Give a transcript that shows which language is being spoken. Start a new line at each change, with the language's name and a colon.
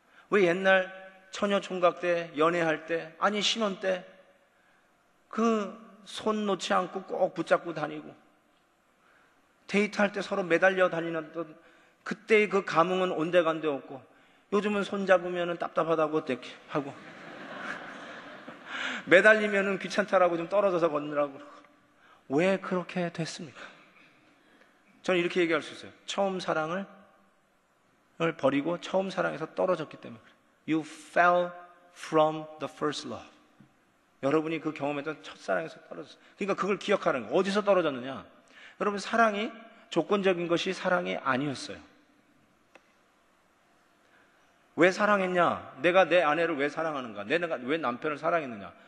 Korean: 왜 옛날 처녀 총각 때, 연애할 때, 아니 신혼 때 그 손 놓지 않고 꼭 붙잡고 다니고 데이트할 때 서로 매달려 다니던 그때의 그 감흥은 온데간데 없고 요즘은 손 잡으면 답답하다고 이렇게 하고 매달리면 귀찮다라고 좀 떨어져서 걷느라고 그러고. 왜 그렇게 됐습니까? 저는 이렇게 얘기할 수 있어요. 처음 사랑을 버리고 처음 사랑에서 떨어졌기 때문에 그래요.
English: You fell from the first love.
Korean: 여러분이 그 경험했던 첫사랑에서 떨어졌어요. 그러니까 그걸 기억하는 거예요. 어디서 떨어졌느냐? 여러분, 사랑이 조건적인 것이 사랑이 아니었어요. 왜 사랑했냐? 내가 내 아내를 왜 사랑하는가? 내가 왜 남편을 사랑했느냐?